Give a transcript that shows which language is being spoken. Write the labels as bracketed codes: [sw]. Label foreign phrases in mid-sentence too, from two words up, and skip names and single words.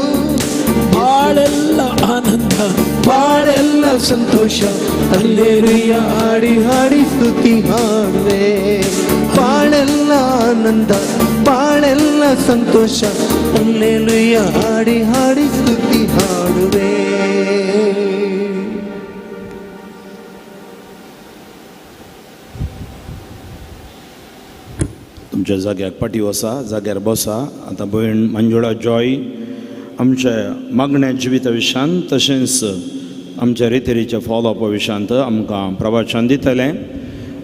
[kn] ಬಾಳೆಲ್ಲ ಆನಂದ, ಬಾಳೆಲ್ಲ ಸಂತೋಷ, ಅಲ್ಲೇಲುಯ್ಯ ಹಾಡಿ ಹಾಡಿ ಸ್ತುತಿ ಹಾಡುವೆ. ಬಾಳೆಲ್ಲ ಆನಂದ, ಬಾಳೆಲ್ಲ ಸಂತೋಷ, ಅಲ್ಲೇಲುಯ್ಯ ಹಾಡಿ ಹಾಡಿ ಸ್ತುತಿ ಹಾಡುವೆ. [kok] तुमच्या जाग्यार पाटी वसा, जाग्यार बसा. आतां भयण मंजुळा जॉय आमच्या मागण्या जिविता विशयान तशेंच आमच्या रितीरीच्या फॉलोअपा विशयांत आमकां प्रवचन दितलें.